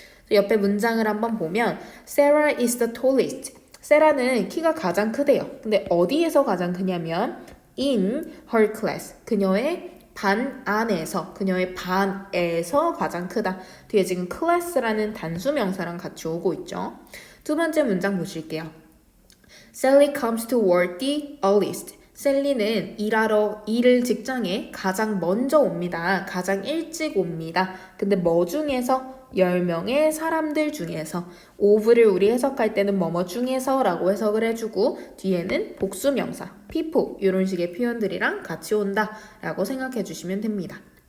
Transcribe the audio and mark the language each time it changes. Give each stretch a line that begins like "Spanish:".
Korean: 옆에 문장을 한번 보면
English: Sarah is the tallest.
Korean: 세라는 키가 가장 크대요. 근데 어디에서 가장 크냐면
English: in her class.
Korean: 그녀의 반 안에서, 그녀의 반에서 가장 크다. 뒤에 지금 class라는 단수 명사랑 같이 오고 있죠. 두 번째 문장 보실게요.
English: Sally comes to work the earliest.
Korean: 셀리는 일을 직장에 가장 먼저 옵니다. 가장 일찍 옵니다. 근데 뭐 중에서? 10명의 사람들 중에서 of를 우리 해석할 때는 뭐뭐 중에서 라고 해석을 해주고 뒤에는 복수명사, people 이런 식의 표현들이랑 같이 온다 라고 생각해 주시면 됩니다.